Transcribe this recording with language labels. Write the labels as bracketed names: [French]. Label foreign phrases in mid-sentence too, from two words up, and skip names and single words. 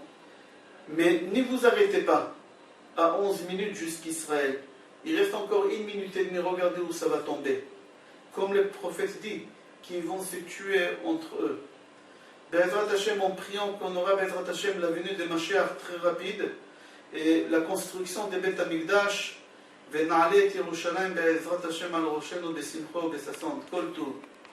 [French] Mais ne vous arrêtez pas à 11 minutes jusqu'Israël. Il reste encore 1 minute et demie, regardez où ça va tomber. Comme le prophète dit, qu'ils vont se tuer entre eux. [Hebrew] בעזרת השם, [French] en priant qu'on aura [Hebrew] בעזרת השם [French] la venue de Mashiach très rapide et la construction des Beth Amikdash. [Hebrew] ונעלה את ירושלים בעזרת השם על ראשנו בשמחו ובששון. כל טוב.